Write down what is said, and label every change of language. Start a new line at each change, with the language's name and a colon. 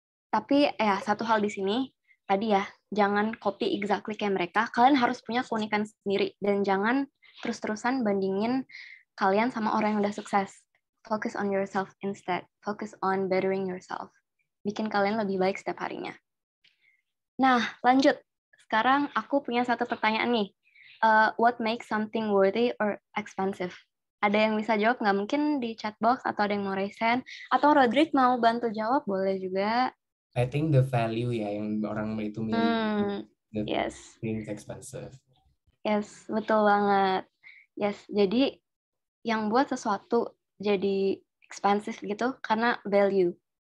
Indonesian: Tapi ya satu hal di sini tadi ya, jangan
English: copy exactly
Indonesian: kayak mereka. Kalian harus punya keunikan sendiri dan jangan terus-terusan bandingin kalian sama orang yang udah sukses.
English: Focus on yourself instead. Focus on bettering yourself.
Indonesian: Bikin kalian lebih baik setiap harinya. Nah, lanjut. Sekarang aku punya satu pertanyaan nih.
English: What makes something worthy or expensive?
Indonesian: Ada yang bisa jawab nggak? Mungkin di chat box atau ada yang mau
English: raise hand.
Indonesian: Atau Rodrik mau bantu jawab, boleh juga.
English: I think the value
Indonesian: ya yang orang itu miliki,
English: the Yes, things expensive.
Indonesian: yes, betul banget. Yes, jadi yang buat sesuatu jadi expensive gitu karena value.